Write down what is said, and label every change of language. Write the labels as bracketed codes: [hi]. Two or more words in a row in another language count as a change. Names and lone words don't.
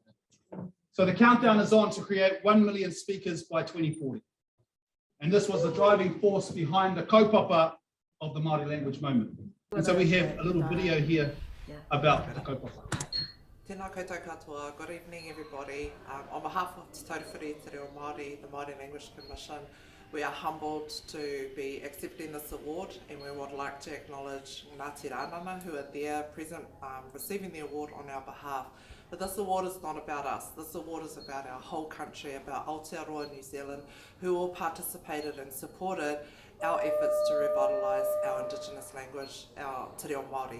[en] So the countdown is on to create 1 million speakers by 2040. And this was the driving force behind the kaupapa of the Māori language moment. And so we have a little video here about the kaupapa. [mi] Tēnā koutou katoa. [en] Good evening, everybody. On behalf of Te Taura Whiri, Te Reo Māori, the Māori Language Commission, we are humbled to be accepting this award, and we would like to acknowledge Ngāti Rānana, who are there present receiving the award on our behalf. But this award is not about us. This award is about our whole country, about Aotearoa New Zealand, who all participated and supported our efforts to revitalise our Indigenous language, our Te Reo Māori.